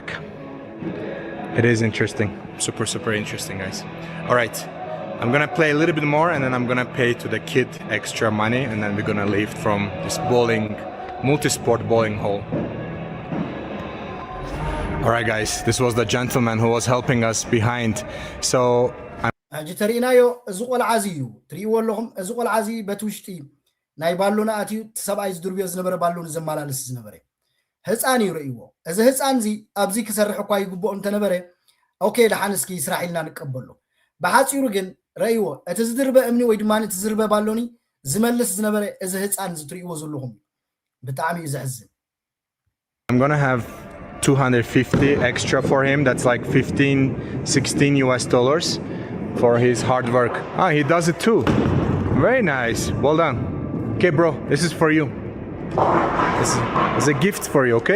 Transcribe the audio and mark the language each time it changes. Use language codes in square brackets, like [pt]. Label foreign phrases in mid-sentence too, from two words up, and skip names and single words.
[en] It is interesting, super interesting, guys. All right, I'm gonna play a little bit more and then I'm gonna pay to the kid extra money and then we're gonna leave from this bowling, multi-sport bowling hall. All right, guys, this was the gentleman who was helping us behind. So [ti] ሕጂ ተሪእናዮ እዚ ቆልዓ እዚ እዩ ትሪእዎ ኣለኹም እዚ ቆልዓ እዚ በቲ ውሽጢ ናይ ባሎና ኣትዩ ሰብኣይ ዝድርብዮ ዝነበረ ባሎን ዘመላለስ ዝነበረ ህፃን ይርእይዎ እዚ ህፃን እዚ ኣብዚ ክሰርሕ እኳ ይግብኦ እንተነበረ ኦኬ ደሓንስኪ ስራሕ ኢልና ንቀበሎ ብሓፂሩ ግን ረእይዎ እቲ ዝድርበ እምኒ ወይ ድማ እቲ ዝድርበ ባሎኒ ዝመልስ ዝነበረ እዚ ህፃን ዝትርእይዎ ዘለኹም ብጣዕሚ እዩ ዘሕዝን [en] I'm gonna have 250 extra for him. That's like 16 US dollars for his hard work. Ah, he does it too. Very nice. Well done. Okay, bro, this is for you. This is a gift for you, okay?